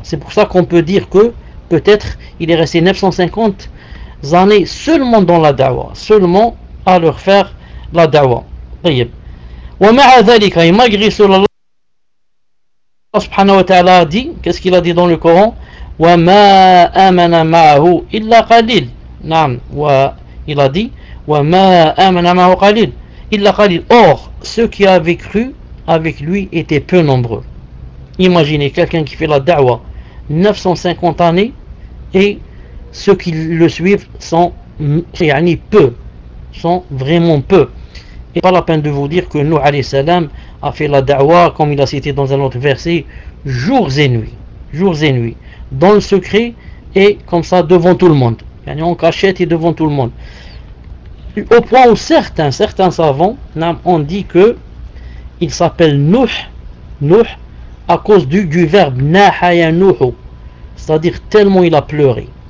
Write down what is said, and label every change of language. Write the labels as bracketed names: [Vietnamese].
[French] C'est pour ça qu'on peut dire que peut-être il est resté 950 années seulement dans la da'wah. Seulement à leur faire la da'wa. [Arabic] طيب. ومع ذلك, [French] et malgré cela, Allah subhanahu wa ta'ala a dit, qu'est-ce qu'il a dit dans le Coran? [Arabic] وَمَا آمَنَ مَعَهُ إِلَّا قَلِيلٌ. Naam. [French] Il a dit, [Arabic] وَمَا آمَنَ مَعَهُ قَلِيلٌ إِلَّا قَلِيلٌ. [French] Or, ceux qui avaient cru avec lui étaient peu nombreux. Imaginez quelqu'un qui fait la da'wa 950 années et ceux qui le suivent sont, yani, peu. Sont vraiment peu. Et pas la peine de vous dire que Nuh alayhi salam a fait la da'wa, comme il a cité dans un autre verset, jours et nuits, dans le secret et comme ça devant tout le monde, yani en cachette et devant tout le monde, au point où certains savants ont dit que il s'appelle Nuh à cause du verbe nahayanuhu, c'est-à-dire tellement il a pleuré